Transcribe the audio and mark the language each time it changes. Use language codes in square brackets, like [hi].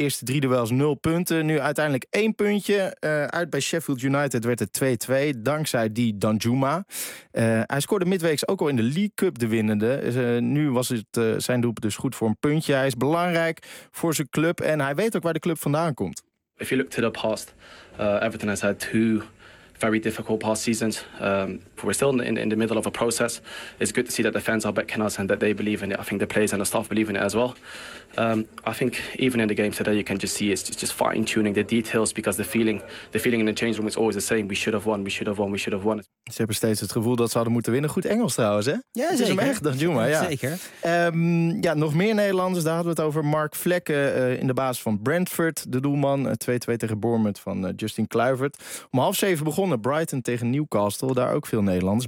[nl] Eerste 3 duels 0 punten, nu uiteindelijk 1 puntje. Uit bij Sheffield United werd het 2-2, dankzij die Danjuma. Hij scoorde midweeks ook al in de League Cup de winnende. Nu was het zijn doelpunt dus goed voor een puntje. Hij is belangrijk voor zijn club en hij weet ook waar de club vandaan komt. [en] If you look to the past, Everton has had 2 very difficult past seasons. We're still in the middle of a process. It's good to see that the fans are backing us and that they believe in it. I think the players and the staff believe in it as well. I think even in the game today, you can just see it's just fine-tuning the details because the feeling in the change room is always the same. We should have won, we should have won, we should have won. [nl] Ze hebben steeds het gevoel dat ze hadden moeten winnen. Goed Engels trouwens, hè? Ja, zeker. Is hem echt, dan Juma, ja. Zeker. Ja, nog meer Nederlanders, daar hadden we het over. Mark Vlekken in de basis van Brentford, de doelman. 2-2 tegen Bournemouth van Justin Kluivert. Om 6:30 begonnen Brighton tegen Newcastle, daar ook veel Nederlanders.